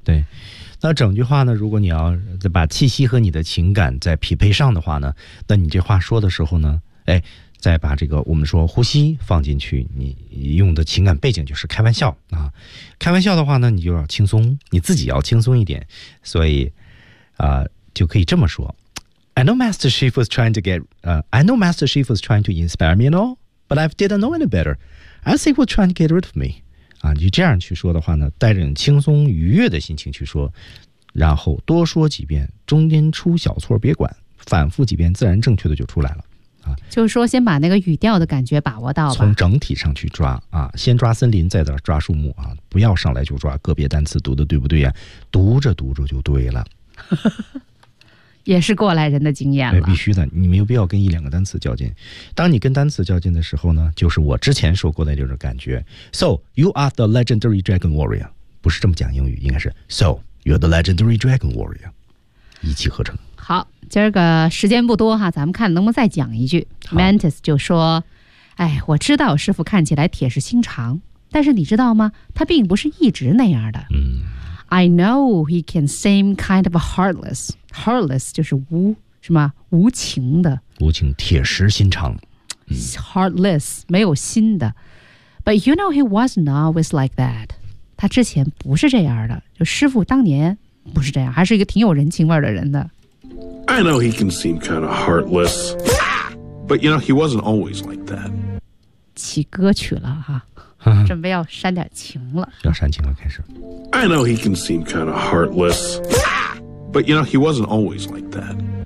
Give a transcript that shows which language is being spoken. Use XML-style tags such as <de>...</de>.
<zh>对。那整句话呢，如果你要把气息和你的情感再匹配上的话呢，那你这话说的时候呢，哎，再把这个我们说呼吸放进去，你用的情感背景就是开玩笑啊，开玩笑的话呢，你就要轻松，你自己要轻松一点，所以就可以这么说</zh> <en>I know Master Chief was trying to inspire me and all, but I didn't know any better. I think he was trying to get rid of me.</en> <zh>啊，你这样去说的话呢，带着你轻松愉悦的心情去说，然后多说几遍，中间出小错别管，反复几遍，自然正确的就出来了。啊，就是说先把那个语调的感觉把握到吧，从整体上去抓啊，先抓森林，再抓树木啊，不要上来就抓个别单词读的对不对呀？读着读着就对了，也是过来人的经验了。必须的，你没有必要跟一两个单词较劲。当你跟单词较劲的时候呢，就是我之前说过的那种感觉。</zh> <en>So, you are the legendary dragon warrior.</en> <zh>不是这么讲英语，应该是</zh> <en>So, you're the legendary dragon warrior.</en> <zh>一气呵成。好，今儿个时间不多哈，咱们看能不能再讲一句。 Mantis 就说，哎，我知道师父看起来铁石心肠，但是你知道吗，他并不是一直那样的。嗯。</zh> <en>I know he can seem kind of heartless.</en> <zh>Heartless 就是无什么无情的。无情，铁石心肠。 Heartless, 没有心的。</zh> <en>But you know, he wasn't always like that.</en> <zh>他之前不是这样的。就师父当年不是这样，还是一个挺有人情味的人的。</zh> <en>I know he can seem kind of heartless. But you know, he wasn't always like that.</en> <zh>起歌曲了哈，准备要煽点情了。要煽情了，开始。</zh> <en>I know he can seem kind of heartless. But you know, he wasn't always like that.</en>